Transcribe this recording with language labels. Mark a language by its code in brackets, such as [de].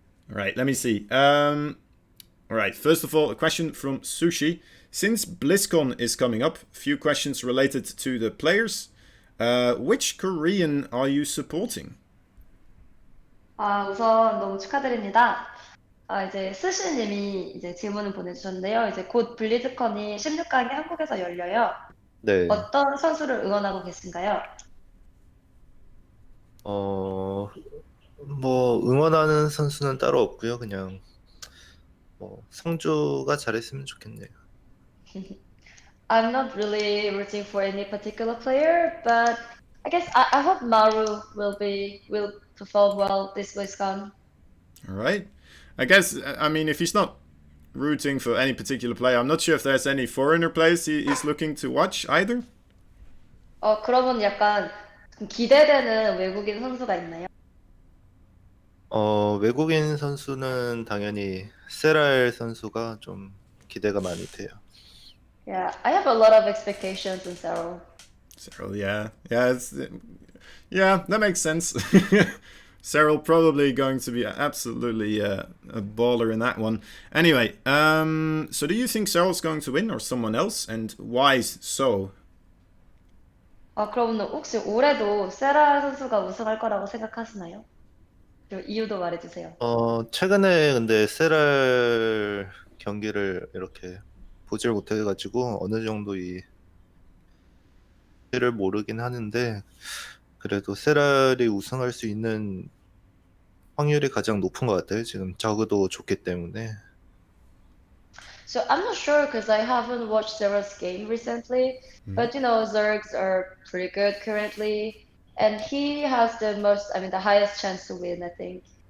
[en] Alright, let me see. Alright, first of all, a question from Sushi. Since BlizzCon is coming up, a few questions related to the players. Which Korean are you supporting? [ko] 우선 너무 축하드립니다. 이제 스시님이 이제 질문을 보내주셨는데요. 이제 곧 블리즈컨이 16강이 한국에서 열려요. 네. 어떤 선수를 응원하고 계신가요? 뭐 응원하는 선수는 따로 없고요. 그냥 뭐 성주가 잘했으면 좋겠네요. [en] I'm not really rooting for any particular player, but I guess I hope Maru will perform well this BlizzCon. Alright. I guess, I mean, if he's not rooting for any particular player, I'm not sure if there's any foreigner players he's looking to watch either. [ko] 그러면 약간 기대되는 외국인 선수가 있나요? 외국인 선수는 당연히 세랄 선수가 좀 기대가 많이 돼요. [en] Yeah, I have a lot of expectations in Seoul. Cyril, yeah. Yeah, that makes sense. Cyril probably going to be absolutely a baller in that one. Anyway, so do you think Cyril's going to win or someone else? And why so? [ko] 그럼 혹시 올해도 세라 선수가 우승할 거라고 생각하시나요? 그 이유도 말해주세요. 최근에 근데 세랄 경기를 이렇게 보질 못해가지고 어느 정도 이 를 모르긴 하는데 그래도 세랄이 우승할 수 있는 확률이 가장 높은 것 같아요. 지금 저그도 좋기 때문에. [en] So I'm not sure because I haven't watched Zera's game recently, but you know, Zergs are pretty good currently, and he has the most, I mean, the highest chance to win, I think.